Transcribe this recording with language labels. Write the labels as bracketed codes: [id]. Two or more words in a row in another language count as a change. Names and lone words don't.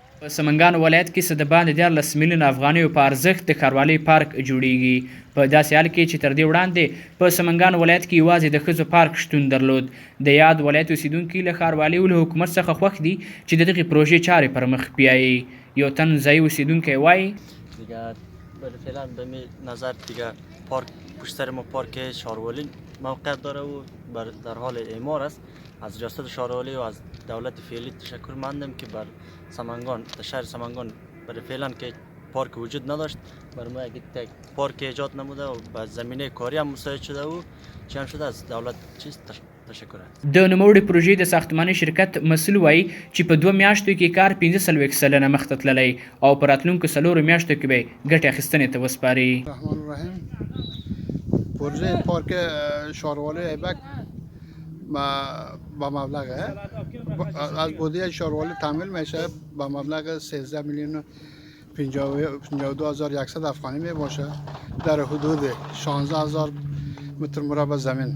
[ps] په سمنګان ولایت کې څه د باندې 14 میلیونه افغانیو په ارزښت د ښاروالۍ پارک جوړیږي. په داسې حال کې چې تر دې وړاندې په سمنګان ولایت کې یوازې د ښځو پارک شتون درلود. د یاد ولایت اوسیدونکي له ښاروالۍ او له حکومت څخه خوښ دي چې د دغې پروژې چارې پر مخ بیایي. یو تن ځایي اوسیدونکی وایي [fa] دیگه فعلا به می نظر دیگه پارک پشت سر ما پارک شاروالی موقعیت داره و در حال اعمار است. از ریاست شاروالی و از دولت فعلی تشکر مندم که بر سمنگان شهر سمنگان برای فعلا که پارک وجود نداشت بر ما یک پارک ایجاد نموده و به زمینه کاری هم مساعد شده و چی هم شده از دولت چیز تشکر. [ps] د نوموړې پروژې د ساختماني شرکت مسؤل وایي چې په 2 میاشتو کې کار 45 سلنه مخته تللی او په راتلونکو 4 میاشتو کې به ګټې اخیستنې ته وسپاري. [ar] الرحمن الرحیم. [fa] پروژه پارک شاروالی ایبک با مبلغ از بودجه شاروالی تامین میشه با مبلغ 13 میلیون 52,100 افغانی می باشه در حدود 16,000 متر مربع زمین.